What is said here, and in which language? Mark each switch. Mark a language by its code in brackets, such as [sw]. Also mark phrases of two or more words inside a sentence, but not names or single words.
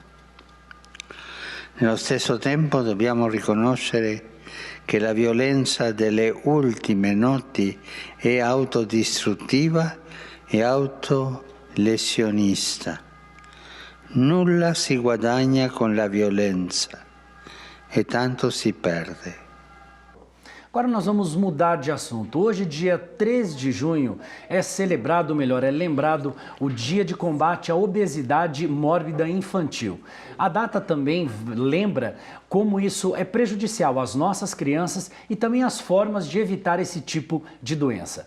[it] Nello stesso tempo dobbiamo riconoscere che la violenza delle ultime notti è autodistruttiva e autolesionista. Nulla si guadagna con la violenza e tanto si perde. [pt] Agora nós vamos mudar de assunto. Hoje, dia 3 de junho, é celebrado, é lembrado o Dia de Combate à Obesidade Mórbida Infantil. A data também lembra como isso é prejudicial às nossas crianças e também as formas de evitar esse tipo de doença.